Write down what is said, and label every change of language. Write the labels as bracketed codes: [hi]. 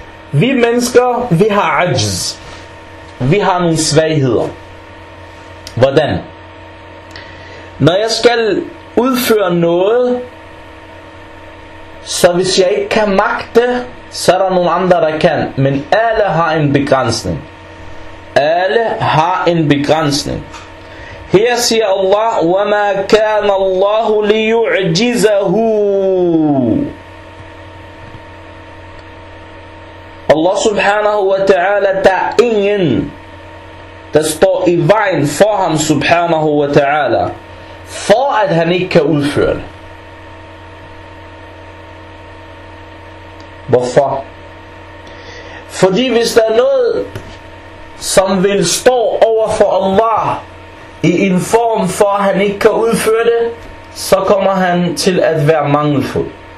[da] Vi mennesker, vi har ajz. Vi har nogle svagheder. Hvordan? Når jeg skal udføre noget, så hvis jeg ikke kan magte, så er der nogle andre, der kan. Men alle har en begrænsning. Alle har en begrænsning. Her siger Allah, [ar] وَمَا كَانَ اللَّهُ لِيُعْجِزَهُ. [da] Allah subhanahu wa ta'ala, der er ingen, der står i vejen for ham subhanahu wa ta'ala, for at han ikke kan udføre det. Hvorfor? Fordi hvis der er noget, som vil stå over for Allah i en form for, at han ikke kan udføre det, så kommer han til at være mangelfuld.